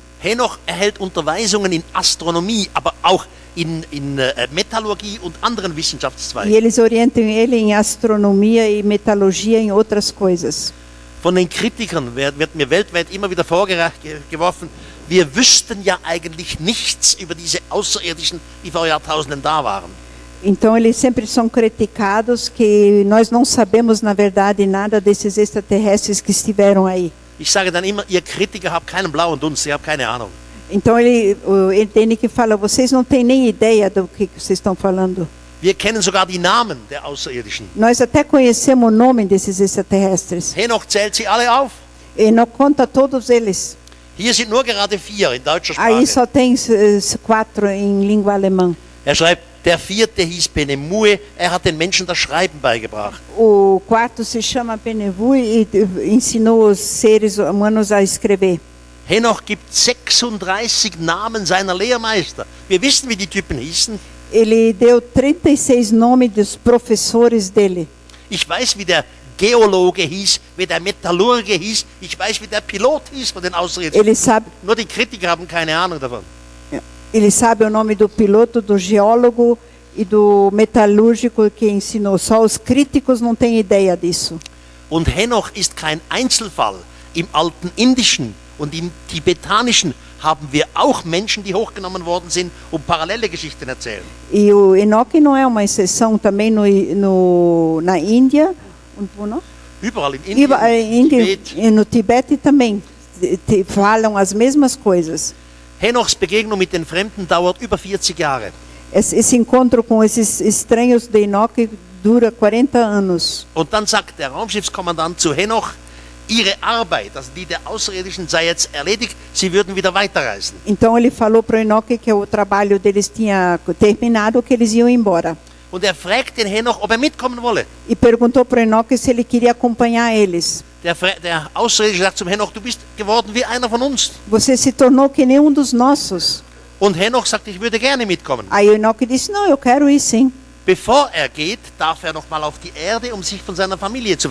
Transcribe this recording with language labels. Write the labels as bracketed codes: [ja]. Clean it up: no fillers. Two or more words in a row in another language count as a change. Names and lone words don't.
[de] Henoch erhält Unterweisungen in Astronomie, aber auch in Metallurgie und anderen [pt] E [de] Wissenschaftszweigen. [pt] eles orientam ele em astronomia e metalurgia e em outras coisas. [de] Von den Kritikern wird mir weltweit immer wieder vorgeworfen, wir wüssten ja eigentlich nichts über diese Außerirdischen, die vor Jahrtausenden da waren. [pt] Então eles sempre são criticados que nós não sabemos na verdade nada desses extraterrestres que estiveram aí. [de] Ich sage dann immer, ihr Kritiker habt keinen blauen Dunst, ihr habt keine Ahnung. [pt] Então ele tem que falar, vocês não têm nem ideia do que vocês estão falando. [de] Wir kennen sogar die Namen der Außerirdischen. [pt] Nós até conhecemos o nome desses extraterrestres. [de] Henoch zählt sie alle auf. [pt] E não conta todos eles. [de] Hier sind nur gerade 4 in deutscher [pt] Aí [de] Sprache. [pt] só tem 4 em língua alemã. [de] Er schreibt, der 4. hieß Benemue, er hat den Menschen das Schreiben beigebracht. [pt] O 4 se chama Benevu e ensinou os seres humanos a escrever. [de] Henoch gibt 36 Namen seiner Lehrmeister. Wir wissen, wie die Typen hießen. [pt] Ele deu 36 nomes dos professores dele. [de] Ich weiß, wie der Geologe hieß, wie der Metallurge hieß. Ich weiß, wie der Pilot hieß von den Außerirdischen. [pt] Ele sabe, [de] Nur die Kritiker haben keine Ahnung davon. [pt] ele sabe o nome do piloto, do geólogo e do metalúrgico que ensinou. Só os críticos não têm ideia disso. [de] Und Henoch ist kein Einzelfall. Im alten Indischen und im Tibetanischen haben wir auch Menschen, die hochgenommen worden sind und parallele Geschichten erzählen. [pt] E o Enoque não é uma exceção também na Índia. [de] Und wo noch? Überall in Indien, Tibet. [pt] E no Tibete também falam as mesmas coisas. [de] Henochs Begegnung mit den Fremden dauert über 40 Jahre. [pt] Esse encontro com esses estranhos de Enoque dura 40 anos. [de] Und dann sagt der Raumschiffskommandant zu Henoch, ihre Arbeit, also die der Außerirdischen, sei jetzt erledigt, sie würden wieder weiterreisen. [pt] Então ele falou para o Enoque que o trabalho deles tinha terminado, que eles iam embora. [de] Und er fragt den Henoch, ob er mitkommen wolle. [pt] E perguntou para o Enoque se ele queria acompanhar eles. [de] Der Außerirdische sagt zum Henoch, du bist geworden wie einer von uns. [pt] Você se tornou que nem um dos nossos. [de] Und Henoch sagt, ich würde gerne mitkommen. [pt] Aí o Enoque disse, não, eu quero ir sim. [de] Bevor er geht, darf er noch mal auf die Erde, um sich von seiner Familie zu